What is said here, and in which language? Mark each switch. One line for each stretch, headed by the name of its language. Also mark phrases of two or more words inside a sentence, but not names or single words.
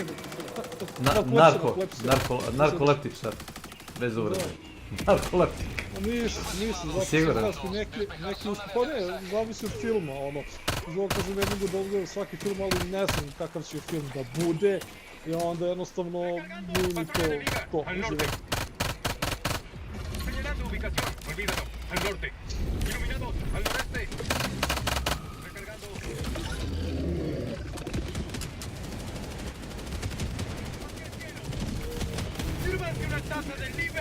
Serbian: Narkoleptičar. Bez uvrede. Narkoleptik. Nisam, zato Siguran? sam neki uspio... Pa ne, zavisi od filma, ono... Zbog kažem, ne mogu da odgledam svaki film, ali ne znam kakav će film da bude. I onda jednostavno nije mi to uživo.
Spanish: Señalando ubicación, olvídalo, al norte. Iluminado, al noreste. Recargando. Sírvanse una taza del nivel.